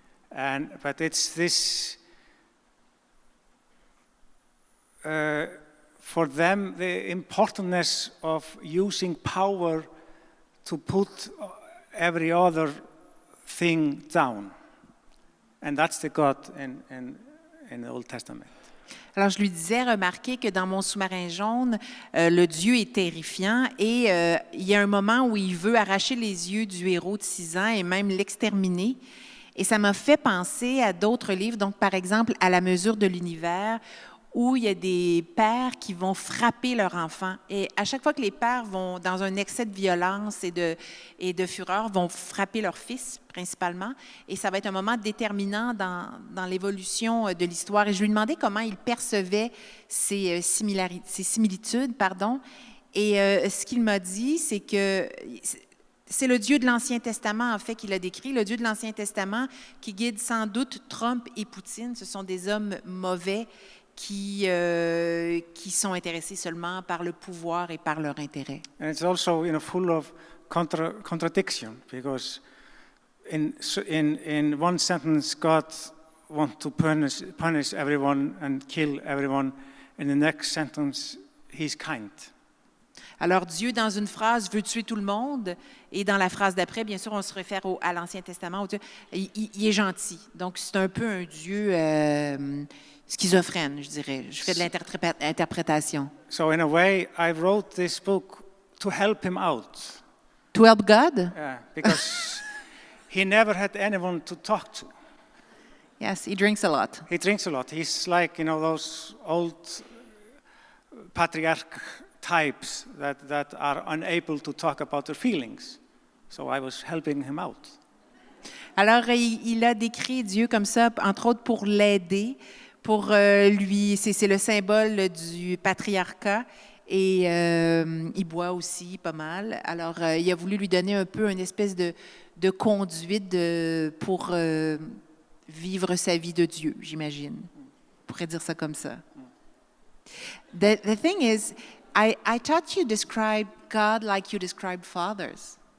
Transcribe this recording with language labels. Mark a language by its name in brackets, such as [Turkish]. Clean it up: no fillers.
[English] But it's this, for them, the importance of using power to put every other thing down. And that's the God in the Old Testament. [French] Alors, je lui disais, remarquez que dans mon sous-marin jaune, le Dieu est terrifiant et il y a un moment où il veut arracher les yeux du héros de 6 ans et même l'exterminer. Et ça m'a fait penser à d'autres livres, donc par exemple à La mesure de l'univers, où il y a des pères qui vont frapper leur enfant. Et à chaque fois que les pères vont, dans un excès de violence et de fureur, vont frapper leur fils, principalement, et ça va être un moment déterminant dans l'évolution de l'histoire. Et je lui demandais comment il percevait ces similitudes. Et ce qu'il m'a dit, c'est que c'est le Dieu de l'Ancien Testament, en fait, qu'il a décrit, le Dieu de l'Ancien Testament qui guide sans doute Trump et Poutine. Ce sont des hommes mauvais qui sont intéressés seulement par le pouvoir et par leur intérêt. [English] And it's also, full of contradiction, because in one sentence God wants to punish everyone and kill everyone. In the next sentence, He's kind. [French] Alors Dieu, dans une phrase, veut tuer tout le monde, et dans la phrase d'après, bien sûr, on se réfère à l'Ancien Testament, où Dieu, il est gentil. Donc c'est un peu un Dieu schizophrène, je dirais. Je fais de l'interprétation. [English] So in a way, I wrote this book to help him out. To help God? Yeah, because he never had anyone to talk to. Yes, he drinks a lot. He drinks a lot. He's like, those old patriarch types that are unable to talk about their feelings. So I was helping him out. [French] Alors, il a décrit Dieu comme ça, entre autres pour l'aider. Pour lui, c'est le symbole du patriarcat et il boit aussi pas mal. Alors, il a voulu lui donner un peu une espèce de conduite pour vivre sa vie de Dieu, j'imagine. On pourrait dire ça comme ça. [English] The thing is, I thought you described God like you described fathers.